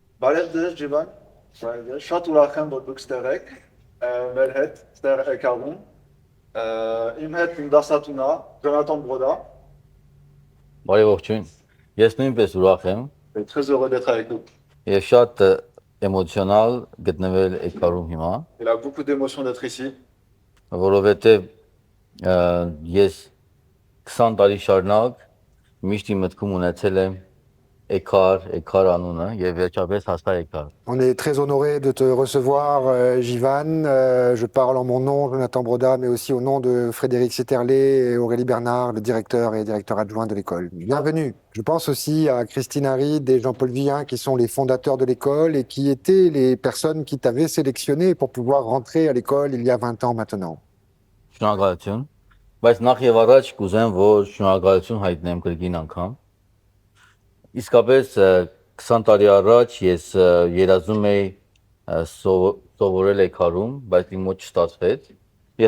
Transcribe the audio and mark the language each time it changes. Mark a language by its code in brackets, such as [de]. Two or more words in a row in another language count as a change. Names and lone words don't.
[hy] Բարև ձեզ Ջիվան, շատ ուրախ եմ, որ դուք ստեղ եք, մեր հետ ստեղ եք աղում, իմ հետ իմ դասատունա, Ջոնատան Բրոդա։ Բարի ողջույն, ես նույնպես ուրախ եմ [fr] Très heureux d'être avec nous. [hy] և շատ էմոցիոնալ գտնվել Էկարում հիմա, [fr] Il a beaucoup d'émotions d'être ici, [hy] որովհետև ես 20 տարի շարունակ միշտ իմ մտքում ունեցել եմ Էկար անունը և վերջապես հասա Էկար։ [fr] On est très honoré de te recevoir, Jivan. Je parle en mon nom, Jonathan Broda, mais aussi au nom de Frédéric Setterlé et Aurélie Bernard, le directeur et directeur adjoint de l'école. Bienvenue. Je pense aussi à Christine Harid et Jean-Paul Villien, qui sont les fondateurs de l'école et qui étaient les personnes qui t'avaient sélectionné pour pouvoir rentrer à l'école il y a 20 ans maintenant. [hy] Շնորհակալություն, բայց նախ եւ առաջ կուզեմ, որ շնորհակալություն հայտնեմ կրկին անգամ։ Իսկապես 20 տարի առաջ ես երազում էի սովորել Էկարում, բայց իմ մոտ չստացվեց։ Ես